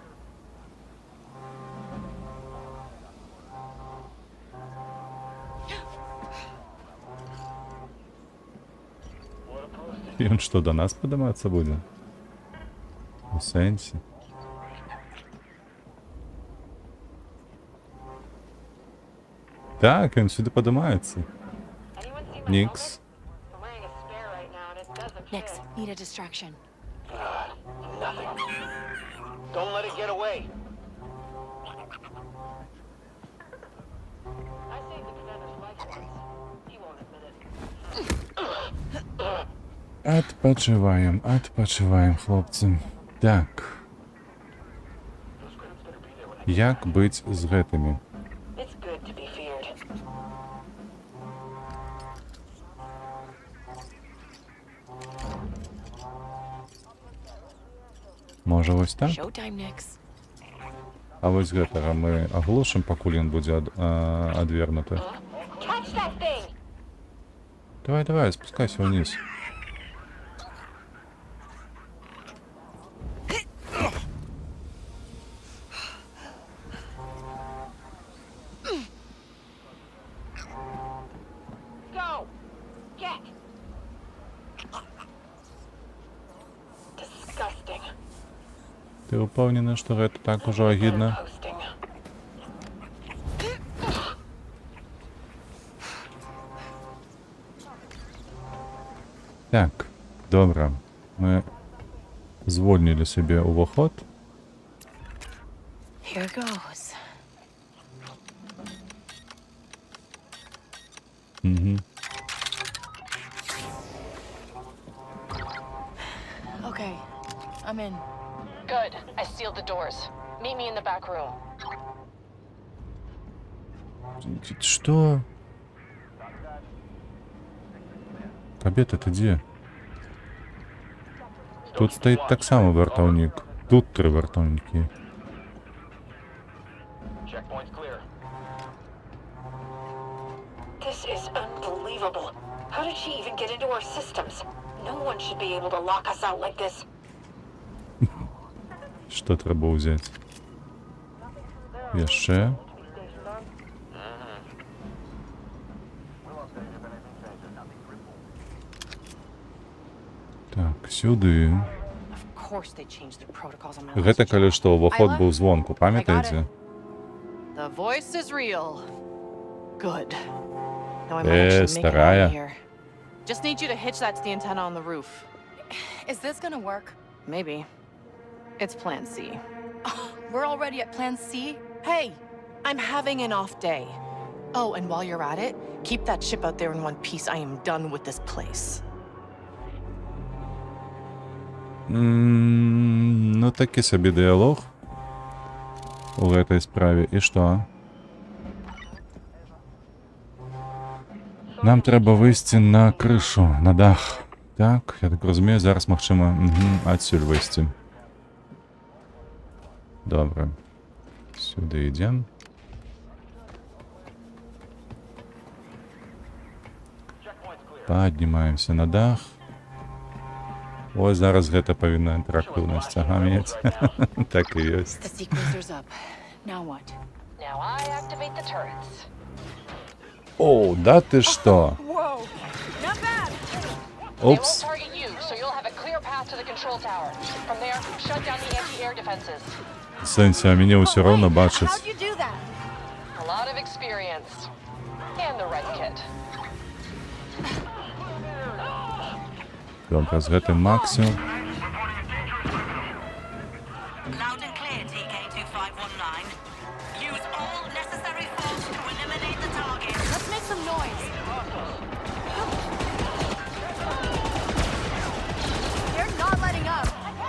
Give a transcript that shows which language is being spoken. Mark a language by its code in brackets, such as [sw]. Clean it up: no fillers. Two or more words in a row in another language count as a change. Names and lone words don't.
[be] Ён што, да нас падымацца будзе? У сэнсе? Так, ён сюды падымаецца. Нікс. [en] Nix, need a distraction. Nothing. Don't let it get away. I saved the commander's life once. He won't admit it. [be] Адпачываем, адпачываем, хлопцы. Так. Як быць з гэтымі? [en] It's good to be feared. [be] Можа вось так? [en] Showtime, Nix. [be] А вось гэтага мы аглушым, пакуль ён будзе адвернуты. [en] Catch that thing! [be] Давай, давай, спускайся вниз. [en] Go! Get! Disgusting. [be] Ты упэўнены, што гэта так ужо агідна? [en] Posting. [be] Так, добра. Мы звольнілі сабе ўваход. [en] Here goes. Okay, I'm in. Good. I sealed the doors. Meet me in the back room. [be] Што? Кабета, ты дзе? Тут стаіць таксама вартаўнік. Тут 3 вартаўнікі. [en] Checkpoint's clear. This is unbelievable. How did she even get into our systems? No one should be able to lock us out like this. [be] Што трэба ўзяць? Яшчэ? Так, сюды. [en] Of course they changed their protocols on my [be] Гэта [en] last [be] калі [en] job. [be] што ўваход быў звонку, памятаеце? [en] The voice is real. Good. Now I might actually make it out [be] старая. [en] of here. Just need you to hitch that to the antenna on the roof. Is this gonna work? Maybe. It's Plan C. We're already at Plan C? Hey, I'm having an off day. Oh, and while you're at it, keep that ship out there in one piece. I am done with this place. [be] Ну, такі сабе дыялог у гэтай справе. І што? Нам трэба выйсці на крышу, на дах. Так, я так разумею, зараз магчыма адсюль выйсці. Добра. Сюды ідзем. Паднімаемся на дах. Ой, зараз гэта павінна інтэрактыўнасць, ага, мець. Так і ёсць. [en] The sequencer's up. Now what? Now I activate the turrets. [be] О, да ты што? [en] Whoa! Not bad! They won't [be] Упс. [en] target you, so you'll have a clear path to the control tower. From there, shut down the anti-air defenses. [be] В сэнсе, а мяне ўсё роўна бачаць. [en] How'd you do that? A lot of experience. And the right kit. [be] Добра, з гэтым максімум. [en] Loud and clear, TK-2519. Use all necessary force to eliminate the target. Let's make some noise. They're not letting up.